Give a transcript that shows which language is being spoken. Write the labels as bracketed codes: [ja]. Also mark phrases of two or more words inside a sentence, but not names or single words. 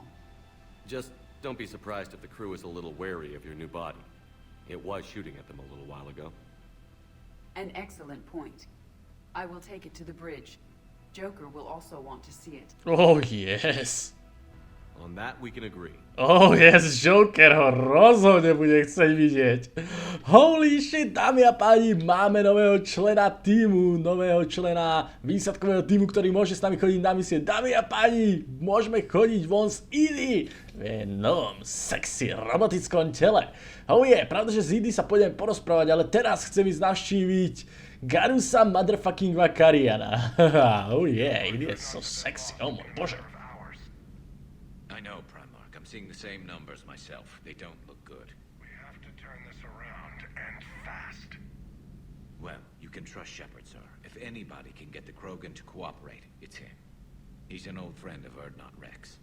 [en] Just don't be surprised if the crew is a little wary of your new body. It was shooting at them a little while ago. An excellent point. I will take it to the bridge. Joker will also want to see it. Oh yes. On that we can agree. Oh yes, [sk] Joker ho rozhodne bude chcieť vidieť. [en] Holy shit, [sk] dámy a páni, máme nového člena týmu, nového člena výsadkového týmu, ktorý môže s nami chodiť na misie. Dámy a páni, môžeme chodiť von z EDI v novom sexy robotickom tele. Oh je, pravda, že z EDI sa pôjdeme porozprávať, ale teraz chcem ísť navštíviť Garusa motherfucking Vakariana. [en] Oh yeah, it is so sexy. [sk] Oh môj bože. [en] I know, Primarch. I'm seeing the same numbers myself. They don't look good. We have to turn this around, and fast. Well, you can trust Shepard, sir. If anybody can get the Krogan to cooperate, it's him. He's an old friend of Erdnot Rex.